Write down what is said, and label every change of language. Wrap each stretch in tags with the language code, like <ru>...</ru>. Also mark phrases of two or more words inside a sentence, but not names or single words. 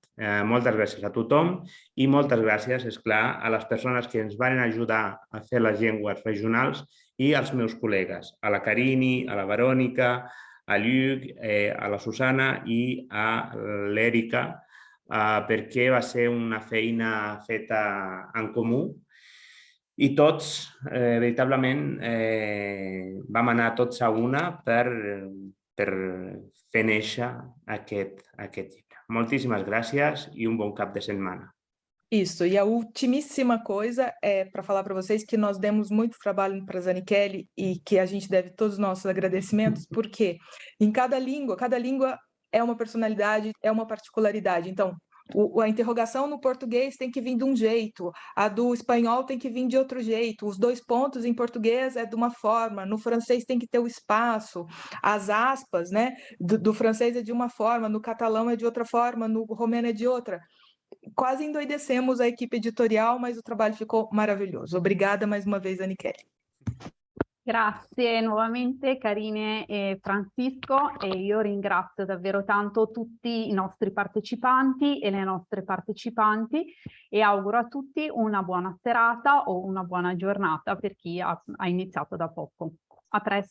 <ca>Moltes gràcies a tothom i moltes gràcies, és clar, a les persones que ens van ajudar a fer les llengües regionals i als meus col·legues, a la Carini, a la Verònica, a Lluc, a la Susana i a l'Èrica, perquè va ser una feina feta en comú i tots, veritablement, vam anar tots a una per fer néixer aquest llibre. Moltíssimes gràcies e bom cap de semana.</ca> <pt>Isso, e a ultimíssima coisa é para falar para vocês que nós demos muito trabalho para a Zanichelli e que a gente deve todos os nossos agradecimentos, porque em cada língua é uma personalidade, é uma particularidade. Então, a interrogação no português tem que vir de um jeito, a do espanhol tem que vir de outro jeito, os 2 pontos em português é de uma forma, no francês tem que ter o espaço, as aspas, né, do francês é de uma forma, no catalão é de outra forma, no romeno é de outra. Quase endoidecemos a equipe editorial, mas o trabalho ficou maravilhoso. Obrigada mais uma vez, Zanichelli.</pt> <it>Grazie nuovamente Carine e Francisco, e io ringrazio davvero tanto tutti i nostri partecipanti e le nostre partecipanti e auguro a tutti una buona serata o una buona giornata per chi ha iniziato da poco.</it>